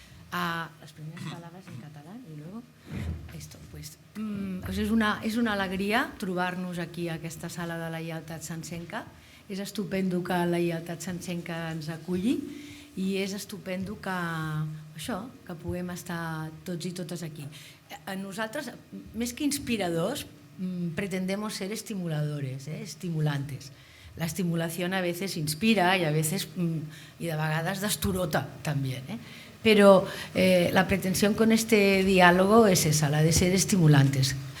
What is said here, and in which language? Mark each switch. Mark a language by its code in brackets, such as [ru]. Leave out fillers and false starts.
[es] Las primeras palabras en catalán y luego esto. [ca] Pues és una alegria trobar-nos aquí a aquesta sala de la Lleialtat Santsenca. És estupendo que la Lleialtat Santsenca ens aculli i és estupendo que puguem estar tots i totes aquí. Nosaltres, més que inspiradors, [es] pretendemos ser estimuladores, estimulantes. La estimulación a veces inspira y a veces, y de vegades desturota también. Pero la pretensión con este diálogo es esa, la de ser estimulantes.